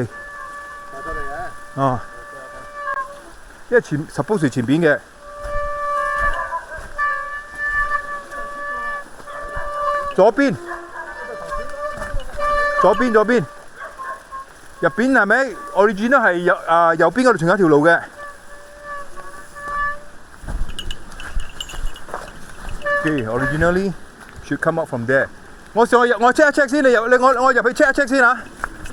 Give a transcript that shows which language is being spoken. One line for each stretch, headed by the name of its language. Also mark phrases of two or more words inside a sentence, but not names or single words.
Cantonese: 哦。因為suppose 前邊嘅，左邊，入邊係咪 ？original 係右邊嗰度仲有一條路嘅。
English: Okay, originally should come out from there.
Cantonese: 我check 一 check 先，我入去 check 一 check 先嚇。